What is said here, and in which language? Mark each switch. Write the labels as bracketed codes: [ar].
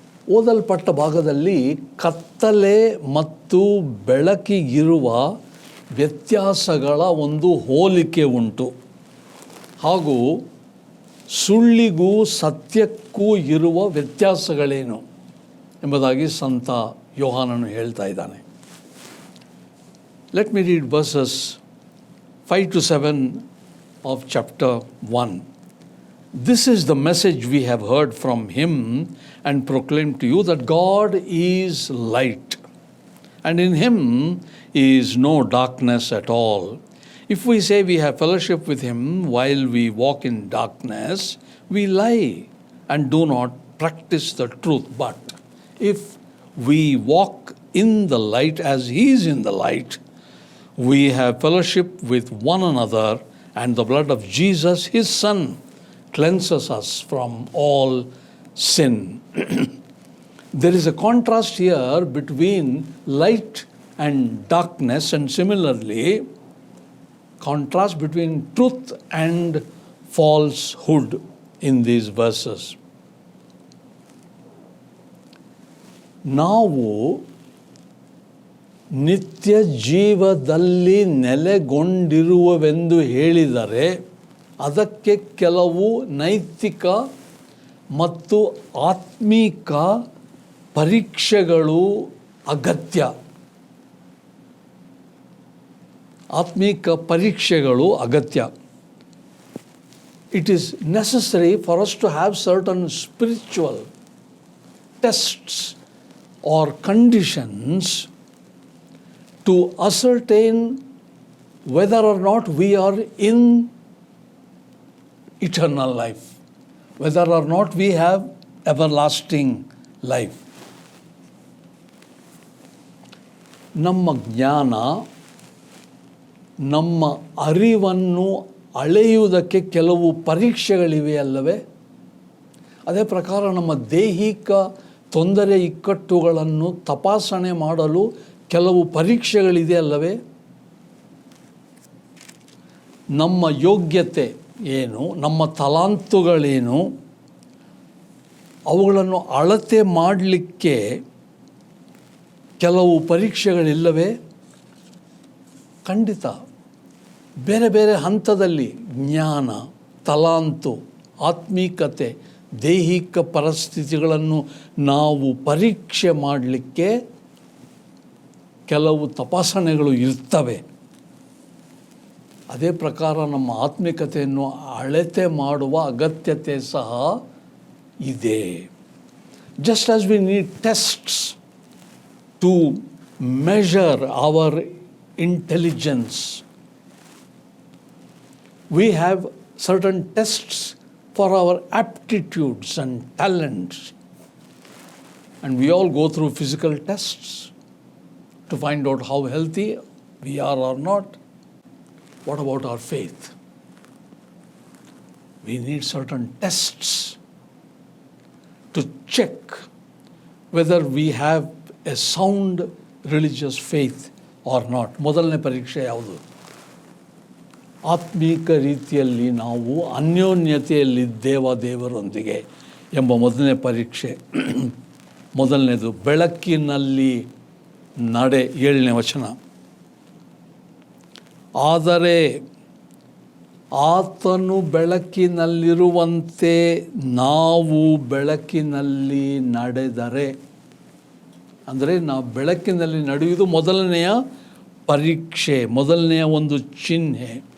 [kn] ಓದಲ್ಪಟ್ಟ ಭಾಗದಲ್ಲಿ ಕತ್ತಲೆ ಮತ್ತು ಬೆಳಕಿಗಿರುವ ವ್ಯತ್ಯಾಸಗಳ ಒಂದು ಹೋಲಿಕೆ ಉಂಟು, ಹಾಗೂ ಸುಳ್ಳಿಗೂ ಸತ್ಯಕ್ಕೂ ಇರುವ ವ್ಯತ್ಯಾಸಗಳೇನು ಎಂಬುದಾಗಿ ಸಂತ ಯೋಹಾನನು ಹೇಳ್ತಾ ಇದ್ದಾನೆ. [en] Let me read verses 5-7 of chapter 1. This is the message we have heard from him and proclaimed to you, that God is light, and in him is no darkness at all. If we say we have fellowship with him while we walk in darkness, we lie and do not practice the truth. But if we walk in the light as he is in the light, we have fellowship with one another, and the blood of Jesus, his son, cleanses us from all sin. There is a contrast here between light and darkness, and similarly, contrast between truth and falsehood in these verses. [kn] ನಾವು ನಿತ್ಯ ಜೀವದಲ್ಲಿ ನೆಲೆಗೊಂಡಿರುವವೆಂದು ಹೇಳಿದರೆ ಅದಕ್ಕೆ ಕೆಲವು ನೈತಿಕ ಮತ್ತು ಆತ್ಮಿಕ ಪರೀಕ್ಷೆಗಳು ಅಗತ್ಯ. ಆತ್ಮಿಕ ಪರೀಕ್ಷೆಗಳು ಅಗತ್ಯ. [en] It is necessary for us to have certain spiritual tests or conditions to ascertain whether or not we are in eternal life, whether or not we have everlasting life. [kn] ನಮ್ಮ ಜ್ಞಾನ, ನಮ್ಮ ಅರಿವನ್ನು ಅಳೆಯುವುದಕ್ಕೆ ಕೆಲವು ಪರೀಕ್ಷೆಗಳಿವೆ ಅಲ್ಲವೇ? ಅದೇ ಪ್ರಕಾರ ನಮ್ಮ ದೈಹಿಕ ತೊಂದರೆ ಇಕ್ಕಟ್ಟುಗಳನ್ನು ತಪಾಸಣೆ ಮಾಡಲು ಕೆಲವು ಪರೀಕ್ಷೆಗಳಿದೆ ಅಲ್ಲವೇ? ನಮ್ಮ ಯೋಗ್ಯತೆ ಏನು, ನಮ್ಮ ತಲಾಂತುಗಳೇನು, ಅವುಗಳನ್ನು ಅಳತೆ ಮಾಡಲಿಕ್ಕೆ ಕೆಲವು ಪರೀಕ್ಷೆಗಳಿಲ್ಲವೇ? ಖಂಡಿತ. ಬೇರೆ ಬೇರೆ ಹಂತದಲ್ಲಿ ಜ್ಞಾನ, ತಲಾಂತು, ಆತ್ಮೀಕತೆ, ದೈಹಿಕ ಪರಿಸ್ಥಿತಿಗಳನ್ನು ನಾವು ಪರೀಕ್ಷೆ ಮಾಡಲಿಕ್ಕೆ ಕೆಲವು ತಪಾಸಣೆಗಳು ಇರ್ತವೆ. ಅದೇ ಪ್ರಕಾರ ನಮ್ಮ ಆತ್ಮಿಕತೆಯನ್ನು ಅಳತೆ ಮಾಡುವ ಅಗತ್ಯತೆ ಸಹ ಇದೆ. [en] Just as we need tests to measure our intelligence, we have certain tests for our aptitudes and talents, and we all go through physical tests to find out how healthy we are or not. What about our faith? We need certain tests to check whether we have a sound religious faith or not. [kn] ಮೊದಲನೇ ಪರೀಕ್ಷೆ ಯಾವುದು? ಆತ್ಮೀಕ ರೀತಿಯಲ್ಲಿ ನಾವು ಅನ್ಯೋನ್ಯತೆಯಲ್ಲಿದ್ದೇವ ದೇವರೊಂದಿಗೆ ಎಂಬ ಮೊದಲನೇ ಪರೀಕ್ಷೆ. ಮೊದಲನೇದು ಬೆಳಕಿನಲ್ಲಿ ನಡೆ, 7ನೇ ವಚನ. ಆದರೆ ಆತನು ಬೆಳಕಿನಲ್ಲಿರುವಂತೆ ನಾವು ಬೆಳಕಿನಲ್ಲಿ ನಡೆದರೆ, ಅಂದರೆ ನಾವು ಬೆಳಕಿನಲ್ಲಿ ನಡೆಯುವುದು ಮೊದಲನೆಯ ಪರೀಕ್ಷೆ, ಮೊದಲನೆಯ ಒಂದು ಚಿಹ್ನೆ.